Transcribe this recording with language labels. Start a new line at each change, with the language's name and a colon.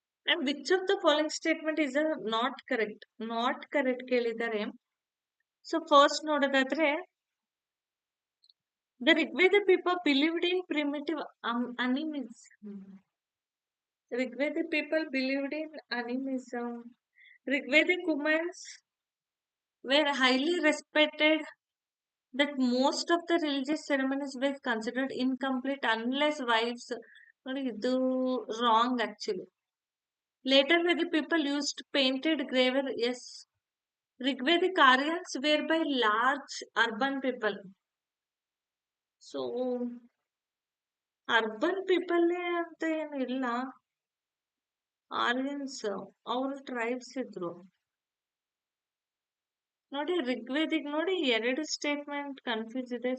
English: And which of the following statement is not correct. Not correct
Kannada: ಕೇಳಿದ್ದಾರೆ.
English: so first
Kannada: ನೋಡೋದಾದ್ರೆ,
English: The Rigveda people believed in primitive animism. Rigvedic people believed in animism. Rigvedic women were highly respected, that most of the religious ceremonies were considered incomplete unless wives.
Kannada: ನೋಡಿ ಇದು wrong actually.
English: Later Vedic people used painted graver. Yes. Rigvedic Aryans were by large urban people. So urban people
Kannada: ಅಂತ ಏನು ಇಲ್ಲ. Aryans ಅವ್ರ tribes ಇದ್ರು. ನೋಡಿ ಋಗ್ವೇದಿಕ್ ನೋಡಿ 2 statement confuse ಇದೆ.